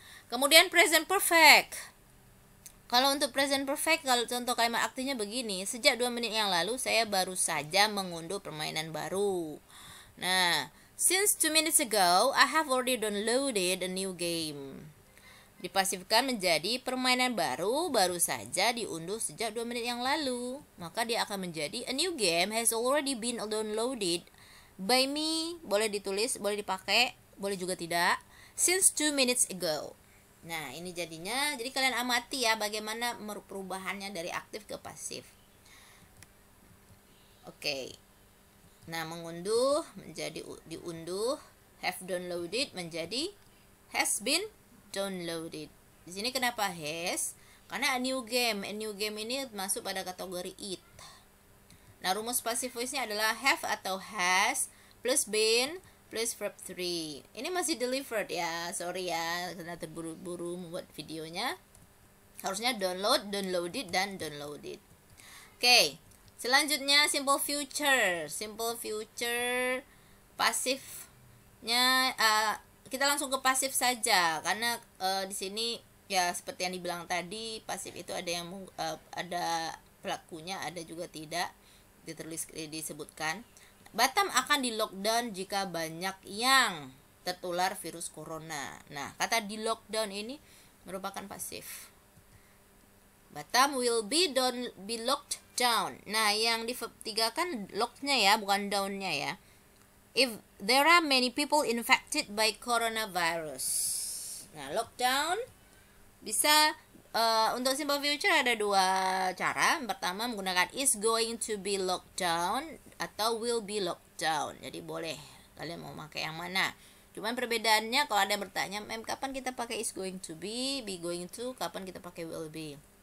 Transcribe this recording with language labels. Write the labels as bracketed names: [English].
[Indonesian] Kemudian present perfect. Kalau untuk present perfect, kalau contoh kalimat aktifnya begini, sejak 2 menit yang lalu saya baru saja mengunduh permainan baru. [English] Nah, since 2 minutes ago, I have already downloaded a new game. [Indonesian] Dipasifkan menjadi permainan baru saja diunduh sejak 2 menit yang lalu. Maka dia akan menjadi [English] a new game has already been downloaded by me. [Indonesian] Boleh ditulis, boleh dipakai, boleh juga tidak. [English] Since 2 minutes ago. [Indonesian] Nah, ini jadinya, jadi kalian amati ya bagaimana perubahannya dari aktif ke pasif. Oke. Nah, mengunduh menjadi diunduh, have downloaded menjadi has been downloaded. Di sini kenapa has? Karena a new game ini masuk pada kategori it. Nah, rumus passive voice-nya adalah have atau has plus been plus verb 3. Ini masih delivered ya, sorry ya karena terburu-buru membuat videonya. Harusnya download, downloaded, dan downloaded. Oke, selanjutnya simple future. Simple future pasifnya kita langsung ke pasif saja karena di sini ya seperti yang dibilang tadi, pasif itu ada yang ada pelakunya, ada juga tidak disebutkan. Batam akan di lockdown jika banyak yang tertular virus corona. Nah, kata di lockdown ini merupakan pasif. [English] Batam will be locked down. [Indonesian] Nah, yang di verb 3 kan locked-nya ya, bukan down-nya ya. [English] If there are many people infected by coronavirus. [Indonesian] Nah, lockdown bisa untuk simple future ada 2 cara. Pertama menggunakan [English] is going to be locked down [Indonesian] atau [English] will be locked down. [Indonesian] Jadi boleh kalian mau pakai yang mana. Cuman perbedaannya kalau ada yang bertanya, kapan kita pakai is going to be going to, kapan kita pakai will be.